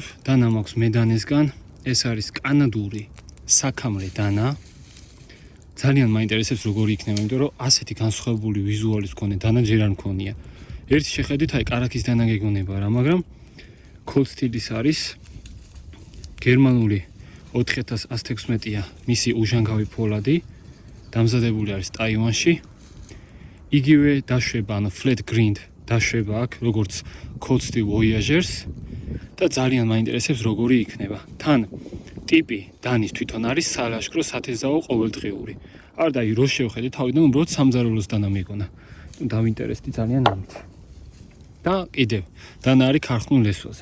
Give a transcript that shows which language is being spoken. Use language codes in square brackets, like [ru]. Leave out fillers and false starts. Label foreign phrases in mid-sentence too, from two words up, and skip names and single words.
[ka] დანა მაქვს მედანესგან. ეს არის კანადური საქამრე დანა. ძალიან მაინტერესებს როგორი იქნება, იმიტომ რომ ასეთი განსხვავებული ვიზუალის მქონე დანა ჯერ არ მქონია. ერთი შეხედვით აი კარაქის დანა გეგონება რა, მაგრამ cold steel-ის არის გერმანული 4116-ია მისი უჟანგავი ფოლადი. დამზადებული არის ტაივანში. იგივე დაშვება, ანუ [en] flat grind [ka] დაშვება აქ, როგორც cold steel Voyagers და ძალიან მაინტერესებს როგორი იქნება. თან ტიპი დანის თვითონ არის სალაშქრო სათეზაო ყოველდღიური. არ და რო შევხედე თავიდან უბრალოდ სამზარეულოს დანა მეგონა. დავინტერესდი ძალიან ამით. და კიდევ დანა არის ქარხნულ ლესვაზე.